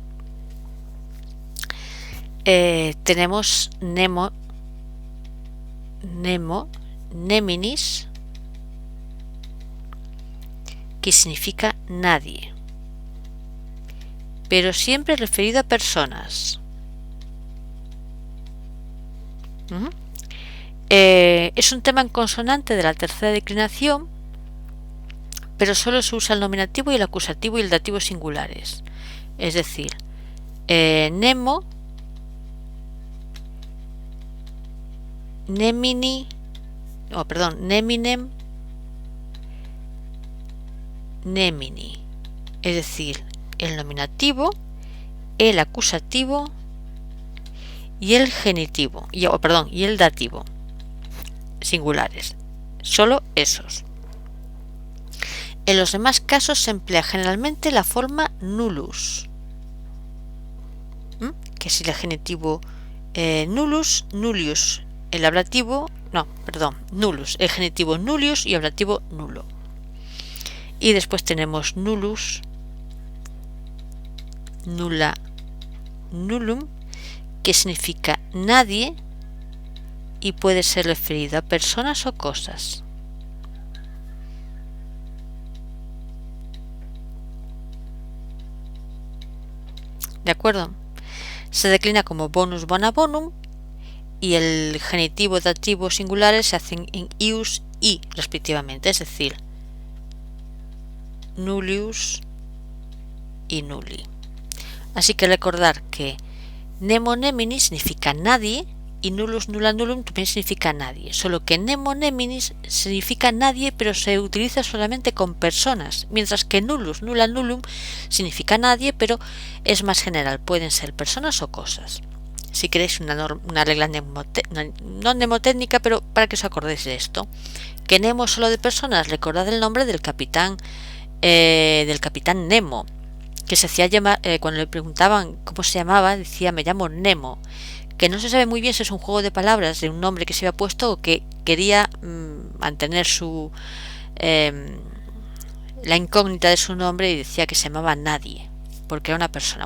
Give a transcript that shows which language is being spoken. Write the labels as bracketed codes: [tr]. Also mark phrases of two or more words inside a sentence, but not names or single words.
[es] Tenemos [la] nemo, neminis, [es] que significa nadie, pero siempre referido a personas. Es un tema en consonante de la tercera declinación, pero solo se usa el nominativo y el acusativo y el dativo singulares. Es decir, [la] nemo, nemini, neminem, nemini. [es] Es decir, el nominativo, el acusativo y el genitivo, y el dativo singulares. Solo esos. En los demás casos se emplea generalmente la forma nullus, que es el genitivo [la] nullus, nullius, [es] el ablativo, nullus, el genitivo nullius y ablativo nulo. Y después tenemos [la] nullus, nulla, nullum, [es] que significa nadie y puede ser referido a personas o cosas. ¿De acuerdo? Se declina como [la] bonus bona bonum [es] y el genitivo dativo singulares se hacen en ius y respectivamente, es decir, nullius y nulli. Así que recordar que [la] nemo nemini [es] significa nadie y [la] nullus nulla nullum [es] también significa nadie, solo que [la] nemo neminis [es] significa nadie pero se utiliza solamente con personas, mientras que [la] nullus nulla nullum [es] significa nadie pero es más general, pueden ser personas o cosas. si queréis una regla no mnemotécnica, pero para que os acordéis de esto. Que Nemo solo de personas, recordad el nombre del capitán Nemo, que se hacía llamar, cuando le preguntaban cómo se llamaba, decía me llamo Nemo, que no se sabe muy bien si es un juego de palabras de un nombre que se había puesto o que quería mantener la incógnita de su nombre y decía que se llamaba Nadie, porque era una persona.